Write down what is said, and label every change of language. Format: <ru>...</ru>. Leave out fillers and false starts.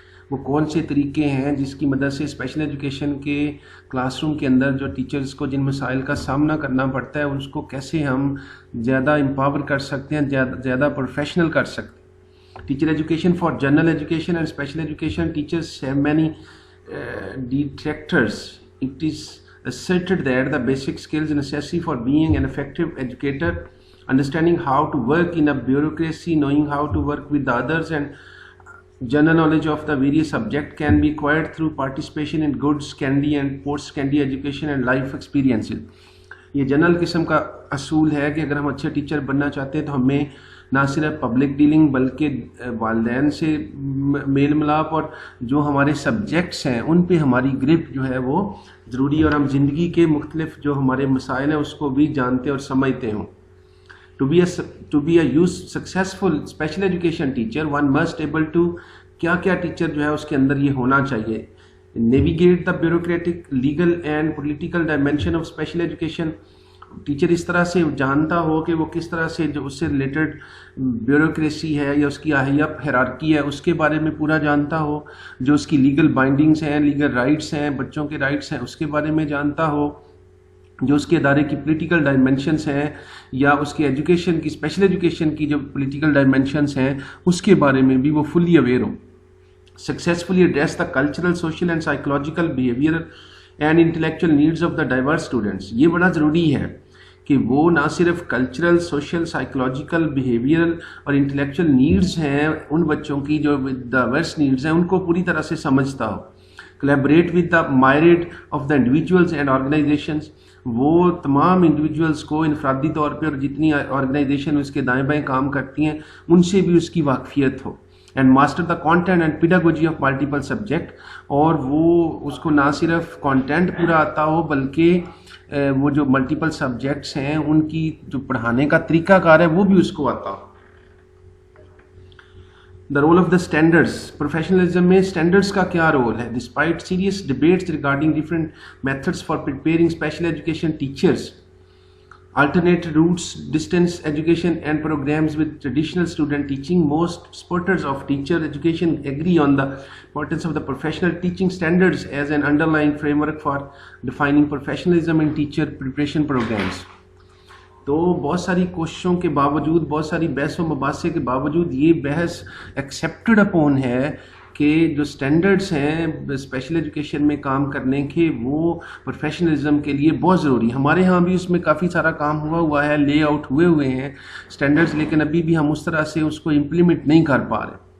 <ur>وہ کون سے طریقے ہیں جس کی مدد سے اسپیشل ایجوکیشن کے کلاس روم کے اندر جو ٹیچرز کو جن مسائل کا سامنا کرنا پڑتا ہے اس کو کیسے ہم زیادہ امپاور کر سکتے ہیں، زیادہ پروفیشنل کر سکتے ہیں.</ur> <en>Teacher education for general education and special education teachers have many detractors. It is asserted that the basic skills necessary for being an effective educator, understanding how to work in a bureaucracy, knowing how to work with others, and general knowledge of the various subjects can be acquired through participation in good secondary and post secondary education and life experiences.</en> <ur>یہ general قسم کا اصول ہے کہ اگر ہم اچھے teacher بننا چاہتے ہیں تو ہمیں نہ صرف پبلک ڈیلنگ بلکہ والدین سے میل ملاپ اور جو ہمارے سبجیکٹس ہیں ان پہ ہماری گرپ جو ہے وہ ضروری ہے، اور ہم زندگی کے مختلف جو ہمارے مسائل ہیں اس کو بھی جانتے اور سمجھتے ہوں.</ur> <en>To be a successful special education teacher, one must able to</en> <ur>کیا ٹیچر جو ہے اس کے اندر یہ ہونا چاہیے.</ur> <en>Navigate the bureaucratic, legal and political dimension of special education.</en> <ur>Teacher اس طرح سے جانتا ہو کہ وہ کس طرح سے جو اس سے ریلیٹڈ بیوروکریسی ہے یا اس کی اہلیہ ہیرارکی ہے اس کے بارے میں پورا جانتا ہو، جو اس کی لیگل بائنڈنگز ہیں، لیگل رائٹس ہیں، بچوں کے رائٹس ہیں اس کے بارے میں جانتا ہو، جو اس کے ادارے کی پولیٹیکل ڈائمینشنس ہیں یا اس کے ایجوکیشن کی اسپیشل ایجوکیشن کی جو پولیٹیکل ڈائمینشنس ہیں اس کے بارے میں بھی وہ fully aware ہو.</ur> <en>Successfully address the cultural, social and psychological, behavioral and intellectual needs of the diverse students.</en> <ur>یہ بڑا ضروری ہے کہ وہ نہ صرف کلچرل، سوشل، سائیکولوجیکل، بیہیویئرل اور انٹلیکچوئل نیڈز ہیں ان بچوں کی جو ڈائیورس نیڈز ہیں ان کو پوری طرح سے سمجھتا ہو.</ur> <en>Collaborate with the myriad of the individuals and organizations.</en> <ur>وہ تمام انڈیویجولس کو انفرادی طور پہ اور جتنی آرگنائزیشن اس کے دائیں بائیں کام کرتی ہیں ان سے بھی اس کی واقفیت ہو.</ur> <en>And master the content and pedagogy of multiple subject.</en> <ur>اور وہ اس کو نہ صرف کانٹینٹ پورا آتا ہو بلکہ وہ جو ملٹیپل سبجیکٹس ہیں ان کی جو پڑھانے کا طریقہ کار ہے وہ بھی اس کو آتا ہو.</ur> <en>The role of the standards.</en> <ur>Professionalism میں اسٹینڈرڈس کا کیا رول ہے؟</ur> <en>Despite serious debates regarding different methods for preparing special education teachers, alternate routes, distance education and programs with traditional student teaching, most supporters of teacher education agree on the importance of the professional teaching standards as an underlying framework for defining professionalism in teacher preparation programs.</en> <ur>تو بہت ساری کوششوں کے باوجود، بہت ساری بحث و مباحثے کے باوجود یہ بحث ایکسیپٹڈ اپون ہے کہ جو سٹینڈرڈز ہیں اسپیشل ایجوکیشن میں کام کرنے کے وہ پروفیشنلزم کے لیے بہت ضروری ہے. ہمارے ہاں بھی اس میں کافی سارا کام ہوا ہے، لے آؤٹ ہوئے ہیں سٹینڈرڈز، لیکن ابھی بھی ہم اس طرح سے اس کو امپلیمنٹ نہیں کر پا رہے.</ur>